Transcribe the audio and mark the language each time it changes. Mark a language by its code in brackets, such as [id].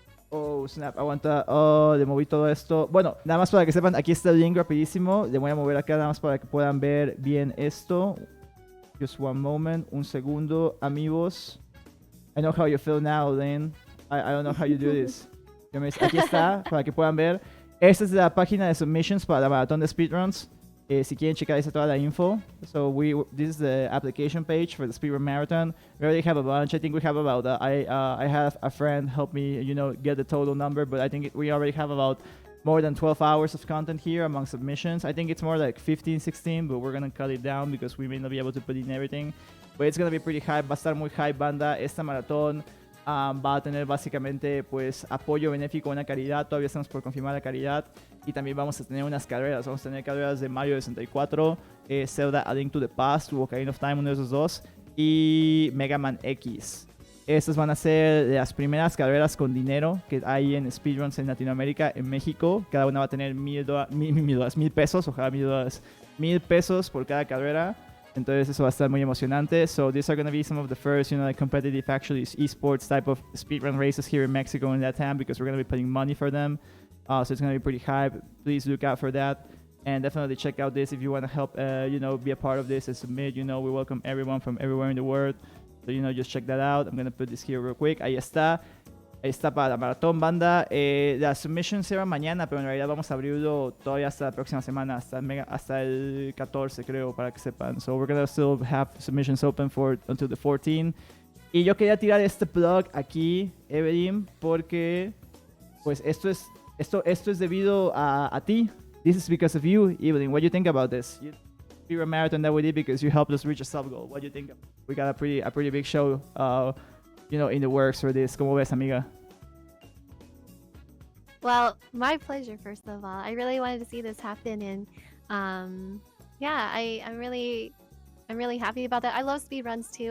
[es] Oh, snap, aguanta. Oh, le moví todo esto. Bueno, nada más para que sepan, aquí está el link rapidísimo. Le voy a mover acá nada más para que puedan ver bien esto. [en] Just one moment, [es] un segundo, amigos. [en] I know how you feel now, Lynn. I don't know how you do this. [es] Aquí está, para que puedan ver. Esta es la página de submissions para la maratón de speedruns. Si quieren checar, está toda la info. [en] So this is the application page for the speedrun marathon. We already have a bunch. I think we have about I have a friend help me, you know, get the total number, but I think we already have about more than 12 hours of content here among submissions. I think it's more like 15, 16, but we're gonna cut it down because we may not be able to put in everything. But it's gonna be pretty high. [es] Va a estar muy high, banda. Esta maratón va a tener básicamente pues apoyo benéfico, una caridad. Todavía estamos por confirmar la caridad. Y también vamos a tener unas carreras. Vamos a tener carreras de Mario 64, Zelda A Link to the Past, Ocarina of Time, uno de esos dos, y Mega Man X. Estas van a ser las primeras carreras con dinero que hay en speedruns en Latinoamérica, en México. Cada una va a tener $1,000 pesos, ojalá $1,000, $1,000 por cada carrera. Entonces eso va a estar muy emocionante. [en] So these are going to be some of the first, you know, like competitive, actually esports type of speedrun races here in Mexico and Latam, because we're going to be putting money for them. So it's going to be pretty hype. Please look out for that. And definitely check out this if you want to help, you know, be a part of this and submit. You know, we welcome everyone from everywhere in the world. So, you know, just check that out. I'm going to put this here real quick. [es] Ahí está. Ahí está para la maratón, banda. La submission será mañana, pero en realidad vamos a abrirlo todavía hasta la próxima semana, hasta el 14, creo, para que sepan. [en] So we're going to still have submissions open until the 14. [es] Y yo quería tirar este plug aquí, Eevelinh, porque pues esto es debido a ti. [en] This is because of you, Eevelinh. What do you think about this? You a marathon that we did because you helped us reach a sub goal. What do you think? We got a pretty big show, you know, in the works for this. [es] ¿Cómo ves, amiga? [en] Well, my pleasure, first of all. I really wanted to see this happen, and yeah, I'm really happy about that. I love speedruns too.